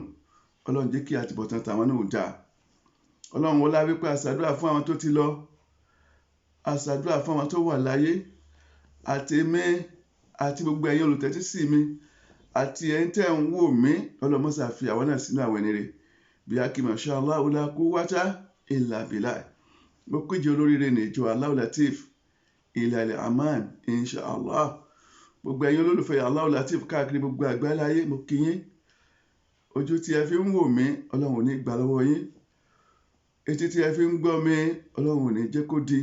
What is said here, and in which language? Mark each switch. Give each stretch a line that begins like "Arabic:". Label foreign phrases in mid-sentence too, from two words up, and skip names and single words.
Yoruba: Ọlọ́run jẹ́ kí àtìbọ̀tán tàwọn náà dáa. Ọlọ́run wọlá wípé àṣàdúrà fún àwọn tó ti lọ, àṣàdúrà fún àwọn tó wà láyé, àti èmi àti gbogbo ẹ̀yin olùtẹ́tí sí mi àti ẹ̀yin tẹ́ ń wò mí. Ọlọ́run má ṣe fi àwọn náà sínú àwọn ẹni rere. Bí a kì í
Arabic: ما شاء الله لا قوة إلا بالله.
Yoruba: Mo kéje olóríire ní ìjọ Allahu Latif
Arabic: إلى الأمان إن شاء الله.
Yoruba: Gbogbo ẹ̀yin olólùfẹ́ Allahu Latif káàkiri gbogbo àgbáláyé, mo kí yín. Ojú tí ẹ fi ń wò mí Ọlọ́run ò ní gbà lọ́wọ́ yín. Etí tí ẹ fi ń gbọ́ mi Ọlọ́run ò ní jẹ́ kó di.